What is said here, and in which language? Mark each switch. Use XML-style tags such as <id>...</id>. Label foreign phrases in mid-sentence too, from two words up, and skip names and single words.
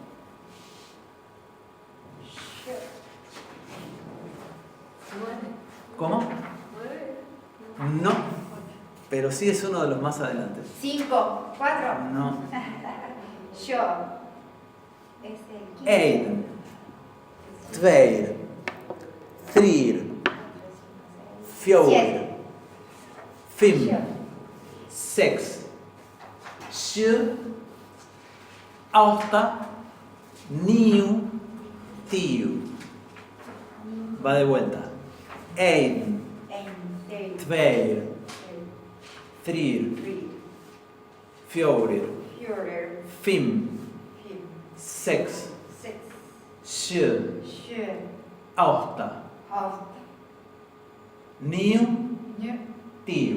<es>¿Cómo? No, pero sí es uno de los más adelante. 5, 4. No. Yo. Es el 15.</es> <nl>Eén, tweeën, drie, vier, vijf, zes, zeven, acht, negen, 10.</nl> <es>Va de vuelta. 1, 2, 3, 4, 5, 6, 7, 8, 9, 10.</es>